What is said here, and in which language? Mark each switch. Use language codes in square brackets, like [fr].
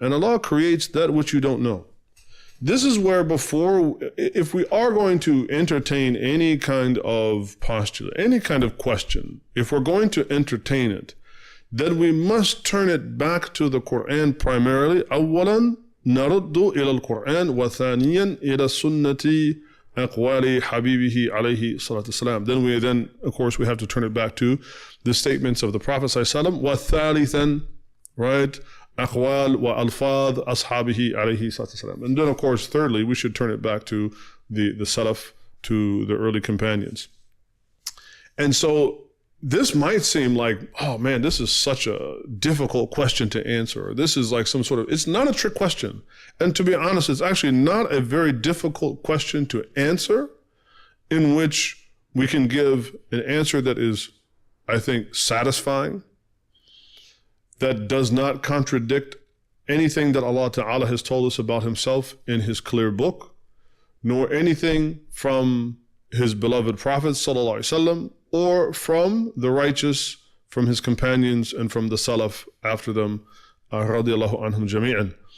[en] And Allah creates that which you don't know. This is where if we are going to entertain any kind of postulate, any kind of question, if we're going to entertain it, then we must turn it back to the Quran primarily. [ar] أولا نرد إلى القرآن وثانيا إلى سنة أقوال حبيبه عليه الصلاة والسلام. [en] Then of course we have to turn it back to the statements of the Prophet [ar] صلى الله عليه وسلم. وثالثا, [en] right, [ar] أقوال وألفاظ أصحابه عليه الصلاة والسلام. [en] And then of course thirdly we should turn it back to the Salaf, to the early companions. And so this might seem like, oh man, this is such a difficult question to answer. This is like some sort of, it's not a trick question. And to be honest, it's actually not a very difficult question to answer, in which we can give an answer that is, I think, satisfying, that does not contradict anything that Allah Ta'ala has told us about himself in his clear book, nor anything from his beloved Prophet Sallallahu Alaihi Wasallam, or from the righteous, from his companions, and from the Salaf after them, radiyallahu anhum jami'an.